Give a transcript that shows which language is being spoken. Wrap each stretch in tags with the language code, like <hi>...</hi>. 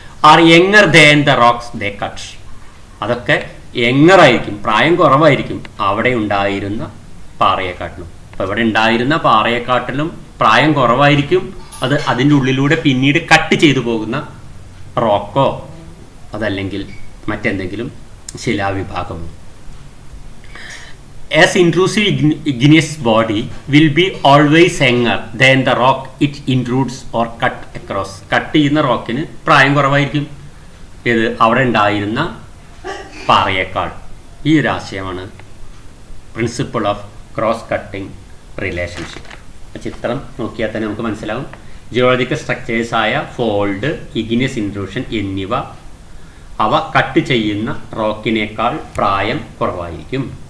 <en>Are younger than the rocks they cut.</en> <ml>അതൊക്കെ യങ്ങറായിരിക്കും, പ്രായം കുറവായിരിക്കും അവിടെ ഉണ്ടായിരുന്ന പാറയെക്കാട്ടിലും. അപ്പോൾ ഇവിടെ ഉണ്ടായിരുന്ന പാറയെക്കാട്ടിലും പ്രായം കുറവായിരിക്കും അത് അതിൻ്റെ ഉള്ളിലൂടെ പിന്നീട് കട്ട് ചെയ്തു പോകുന്ന റോക്കോ അതല്ലെങ്കിൽ മറ്റെന്തെങ്കിലും ശിലാവിഭാഗമോ.</ml> <en>As intrusive igneous body will be always younger than the rock it intrudes or cut across.</en> <ml>Cut ചെയ്യുന്ന റോക്കിന് പ്രായം കുറവായിരിക്കും ഇത് അവിടെ ഉണ്ടായിരുന്ന പാറയേക്കാൾ. ഈ ഒരു ആശയമാണ് principle of cross cutting relationship. ചിത്രം നോക്കിയാൽ തന്നെ നമുക്ക് മനസ്സിലാവും. ജിയോളജിക്കൽ സ്ട്രക്ചേഴ്സായ ഫോൾഡ്, ഇഗ്നിയസ് ഇൻട്രൂഷൻ എന്നിവ അവ കട്ട് ചെയ്യുന്ന റോക്കിനേക്കാൾ പ്രായം കുറവായിരിക്കും.</ml>